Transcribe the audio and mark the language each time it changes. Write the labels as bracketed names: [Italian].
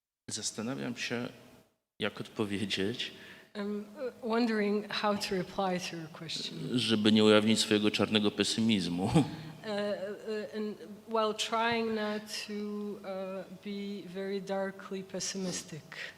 [Polish] Zastanawiam się, jak odpowiedzieć, [English] I'm wondering how to reply to your question. [Polish] żeby nie ujawnić swojego czarnego pesymizmu. [English] And while trying not to be very darkly pessimistic.